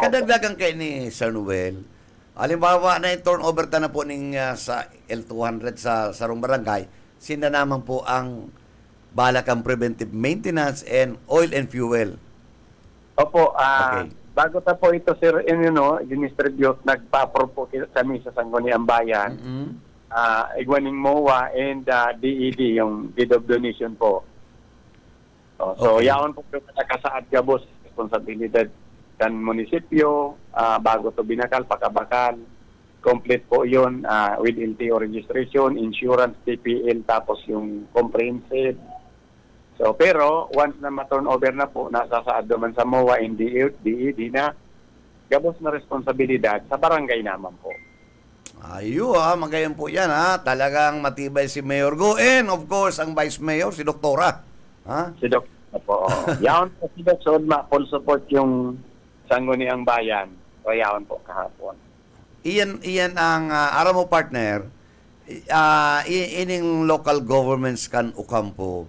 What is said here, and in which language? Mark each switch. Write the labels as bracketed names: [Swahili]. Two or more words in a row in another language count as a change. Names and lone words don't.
[Bikol] Kadagdagan kay ni Sir Noel. Halimbawa na yung turnover na po sa L200 sa sarong barangay, sina naman po ang balakang [English] preventive maintenance and oil and fuel. [Bikol] Opo. [English] Okay. [Bikol] bago ta po ito, sir, dinistribute, nagpa-approve po kami sa Sangguniang Bayan, igwaning MOA and DED, yung [English] deed of donation [Bikol] po. So, yaon po nakasaad gabos, responsibilidad kan munisipyo, bago to binakal, pakabakal, complete po yun [English] with LTO registration, [Bikol] insurance, TPL, tapos yung comprehensive. So, pero once na ma-turn over na po, nasasaad naman sa MOA and DED na gabos na responsibilidad sa barangay naman po. Magayon po yan [Filipino] Talagang matibay [Bikol] si Mayor Go. [English] And of course, [Bikol] ang Vice Mayor, si Doktora. Si Doktora po. Yaon po si Doktora, [English] full support [Bikol] yung Sangguniang Bayan. O yaon po kahapon. Iyan ang araw mo partner, ining [English] local governments [Bikol] kan Ocampo.